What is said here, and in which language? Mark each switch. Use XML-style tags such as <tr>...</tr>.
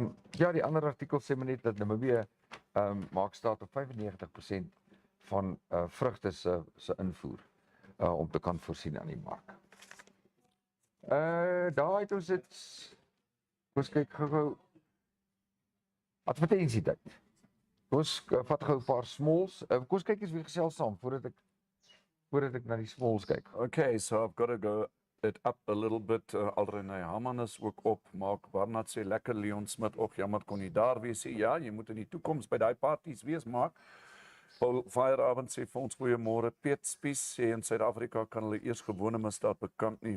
<af>Ja, die ander artikel sê maar net dat Namibië maak staat op 95% van vrugte se invoer om te kan voorsien aan die mark. Daar het ons dit. Ons kyk gou advertensietyd. Ons vat gou 'n paar smalls. Kom ons kyk eens wie gesels saam voordat ek na die smalls kyk.</af> <en>Okay, so I've got to go it up a little bit.</en> <af>Alrene Haman is ook op. Mark Barnard sê lekker, Leon Smit ook. Jammer kon nie daar wees nie. Ja, jy moet in die toekoms by daai parties wees, Mark. Paul Feierabend sê vir ons goeiemôre. Piet Spies sê in Suid-Afrika kan hulle eers gewone misdaad bekamp nie.</af>